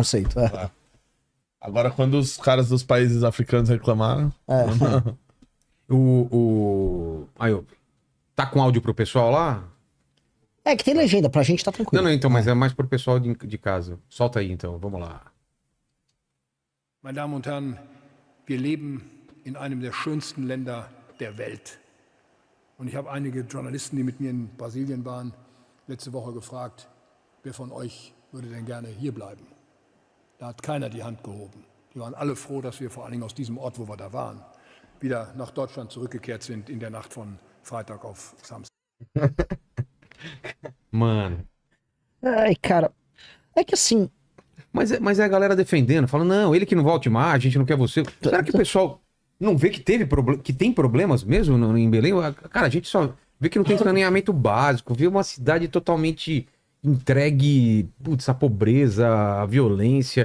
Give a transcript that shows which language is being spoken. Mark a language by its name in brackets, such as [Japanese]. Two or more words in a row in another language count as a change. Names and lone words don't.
[Portuguese] preconceito. É. Agora, quando os caras dos países africanos reclamaram... Aí, tá com áudio pro pessoal lá? É que tem legenda, pra gente tá tranquilo. Não, então, mas é mais pro pessoal de casa. Solta aí, então, vamos lá. [German] Meine Damen und Herren, wir leben in einem der schönsten Länder der Welt. Und ich habe einige Journalisten, die mit mir in Brasilien waren, letzte Woche gefragt, wer von euch würde denn gerne hier bleiben? Da hat keiner die Hand gehoben. Die Wir waren alle froh, dass wir vor allen Dingen aus diesem Ort, wo wir da waren, wieder nach Deutschland zurückgekehrt sind in der Nacht von Freitag auf Samstag. [Portuguese] Mano. Ai, cara. É que assim. Mas é a galera defendendo, falando, não, ele que não volte mais, a gente não quer você. Será que o pessoal não vê que que tem problemas mesmo em Belém? Cara, a gente só vê que não tem saneamento básico, vê uma cidade totalmente entregue, putz, a pobreza, a violência.